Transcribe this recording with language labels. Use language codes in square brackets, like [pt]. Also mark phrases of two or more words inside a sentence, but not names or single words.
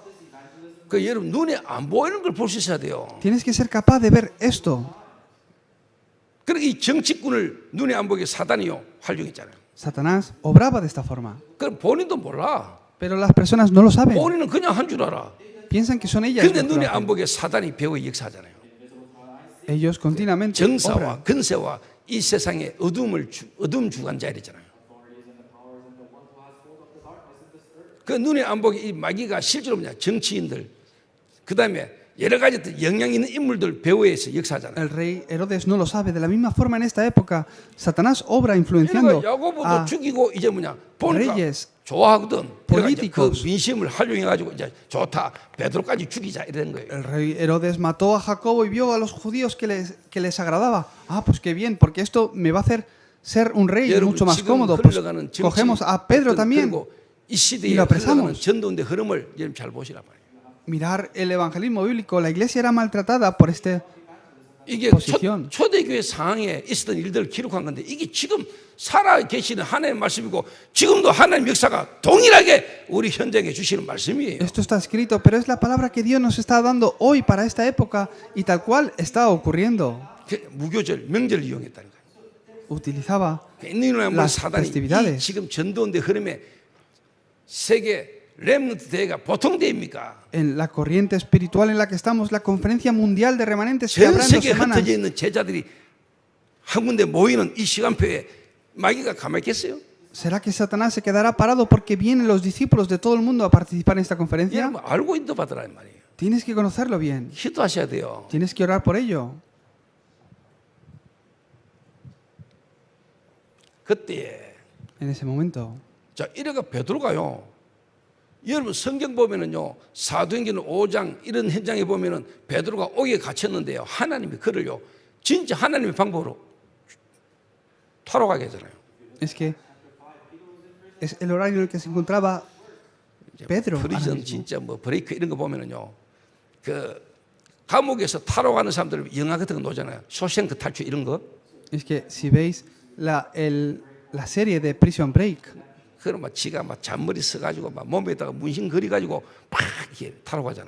[ko] 그 여러분 눈에 안 보이는 걸 볼 수 있어야 돼요. [es] Tienes que ser capaz de ver esto. [ko] 그러니까 이 정치꾼을 눈에 안 보이게 사단이요 활용했잖아요. [es] Satanás obraba de esta forma. [ko] 그럼 본인도 몰라. [es] Pero las personas no lo saben. [ko] 본인은 그냥 한 줄 알아. [es] Piensan que son ellas. [ko] 근데 [es] las que [ko] 눈에 [es] lo hacen. [ko] 안 보게 사단이 배후에 역사하잖아요. [es] Ellos continuamente [ko] 정사와 [es] obran. [ko] 근세와 이 세상의 어둠 주관자 이랬잖아요. 그 눈에 안 보게 이 마귀가 실제로 뭐냐 정치인들 그 다음에 여러 가지 영향 있는 인물들 배후에서 역사하잖아요. [es] El rey Herodes no lo sabe. De la misma forma en esta época, Satanás obra influenciando [ko] 그러니까 야고보도 [es] a [ko] 죽이고 이제 뭐냐 보니까 [es] reyes, [ko] 좋아하거든. 그러니까 이제 그 [es] políticos. [ko] 민심을 활용해가지고 이제 좋다 베드로까지 죽이자 이런 거예요. [es] El rey Herodes mató a Jacobo y vio a los judíos que les agradaba. Ah, pues qué bien, porque esto me va a hacer ser un rey [ko] 여러분 [es] mucho más [ko] 지금 [es] cómodo. Pues [ko] 흘러가는 정치 [es] cogemos a Pedro también. [ko] 그리고 이 시대에 [es] y lo [ko] 흘러가는 [es] apresamos. [ko] 전도운의 흐름을 여러분 잘 보시라 말이에요. [es] Mirar el evangelismo bíblico. La iglesia era maltratada por este. [ko] 이게 [es] posición. [ko] 초대교회 상황에 있었던 일들을 기록한 건데 이게 지금 살아 계시는 하나님의 말씀이고 지금도 하나님 역사가 동일하게 우리 현장에 주시는 말씀이에요. [es] Esto está escrito, pero es la palabra que Dios nos está dando hoy para esta época y tal cual está ocurriendo. [ko] 무교절, 명절을 이용했다는 거예요. [es] Utilizaba [ko] 이놈의 [es] las [ko] 사단이 이 [es] festividades. [ko] 지금 전도운의 흐름에 세계 렘넌트 대회가 보통 대회입니까? [es] En la corriente espiritual en la que estamos, la conferencia mundial de remanentes que [ko] 전 [es] habrá en 2 [ko] 세계에 [es] semanas. [ko] 흩어져 있는 제자들이 한 군데 모이는 이 시간표에 마귀가 가만히 있겠어요? [es] ¿Será que Satanás se quedará parado porque vienen los discípulos de todo el mundo a participar en esta conferencia? [ko] 여러분 알고 인도 받으라는 말이에요. [es] Tienes que conocerlo bien. [ko] 기도하셔야 돼요. [es] Tienes que orar por ello. [ko] 그때 [es] En ese momento. [ko] 자 이래가 베드로가요. 여러분 성경 보면은요 사도행전 5장 이런 현장에 보면은 베드로가 옥에 갇혔는데요 하나님이 그를요 진짜 하나님의 방법으로 타러가게 하잖아요. [es] Es que es el horario en el que se encontraba Pedro. ahora [ko] 프리즌 [es] mismo. [ko] 진짜 뭐 브레이크 이런 거 보면은요 그 감옥에서 타러 가는 사람들 영화 같은 거 놓잖아요. 쇼생크 탈출 이런 거 [es] Es que si veis la serie de Prison Break, [ko] 그럼 막 지가 막 잔머리 써가지고 막 몸에다가 문신 그려가지고 팍 이렇게 타러 가잖아.